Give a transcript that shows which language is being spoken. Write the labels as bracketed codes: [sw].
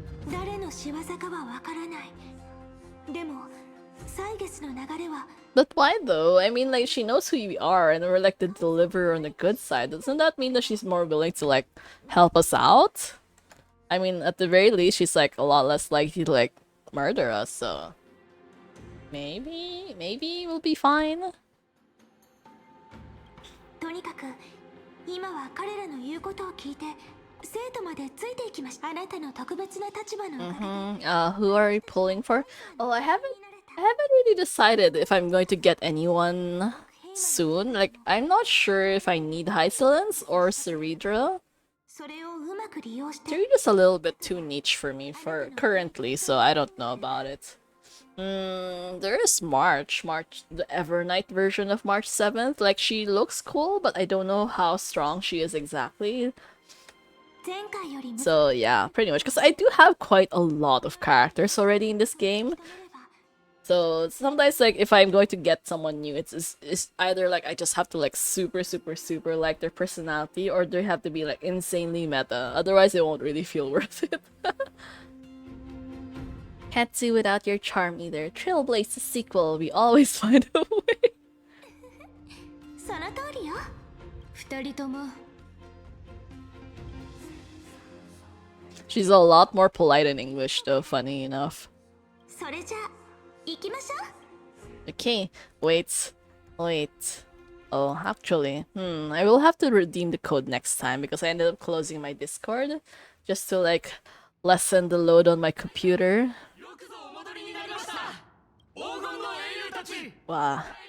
[ja] 誰の仕業かはわからない。でも、歳月の流れは [en] But why though? I mean, like, she knows who you are and we're like the deliverer on the good side. Doesn't that mean that she's more willing to like help us out? I mean, at the very least, she's like a lot less likely to like murder us, so maybe we'll be fine. [ja] とにかく今は彼らの言うことを聞いて生徒までついていきました。あなたの特別な立場のおかげで [en] Who are we pulling for? Oh, I haven't really decided if I'm going to get anyone soon. Like, I'm not sure if I need Hysolence or Ceredra. [ja] それをうまく利用して [en] Ceredra's a little bit too niche for me for currently, so I don't know about it. There is March, the Evernight version of March 7th. Like, she looks cool, but I don't know how strong she is exactly. [ja] 前回よりも [en] So yeah, pretty much. Because I do have quite a lot of characters already in this game. So sometimes, like, if I'm going to get someone new, it's either like I just have to like super like their personality, or they have to be like insanely meta. Otherwise, it won't really feel worth it. Can't do without your charm either. Trailblaze the sequel. We always find a way. [ja] その通りよ。二人とも [en] She's a lot more polite in English, though. Funny enough. [ja] それじゃあ行きましょう。 [en] Okay, wait. Oh, actually, I will have to redeem the code next time because I ended up closing my Discord just to like lessen the load on my computer. Wow.